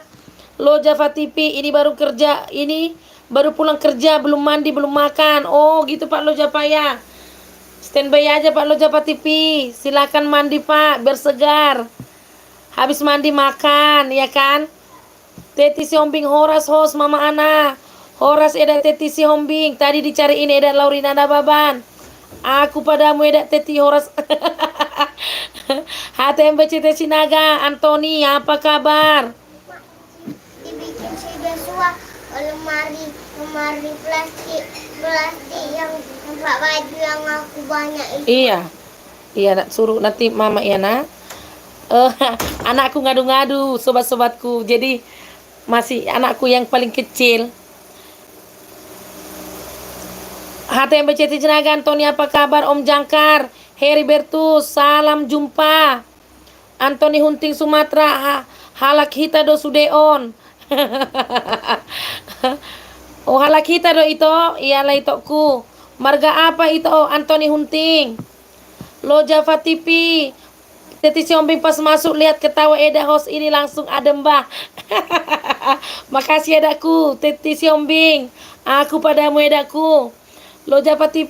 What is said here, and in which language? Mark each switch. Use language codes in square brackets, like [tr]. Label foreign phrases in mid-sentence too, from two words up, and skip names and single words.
[id] Lojapa TV ini baru kerja, ini baru pulang kerja, belum mandi, belum makan. Oh gitu Pak Lojapa ya. Standby aja Pak Lojapa TV. Silakan mandi Pak, biar segar. Habis mandi makan, ya kan? Teti Siombing Horas host Mama Ana. Horas eda Teti Siombing. Tadi dicariin eda Laurina Baban. Aku padamu eda Teti Horas. HTMBCT Sinaga, Antoni, apa kabar? Dibikin si Joshua lemari plastik yang tempat baju yang aku banyak itu. Iya, iya nak suruh nanti mama ya nak. Anakku ngadu-ngadu sobat-sobatku, jadi masih anakku yang paling kecil. HTMBCT Sinaga, Antoni apa kabar? Om Jangkar, Heribertus, salam jumpa. Anthony Hunting Sumatera, [bbc] halak hita do sudeon. [id] Oh [bbc] halak hita do [id] itu, iyalah itoku. Marga apa itu Anthony Hunting? Lojapa TV. Teti Siombing pas masuk lihat ketawa Eda host ini langsung adem bah. Makasih Edaku, Teti Siombing. Aku padamu Edaku. Lojapa TV.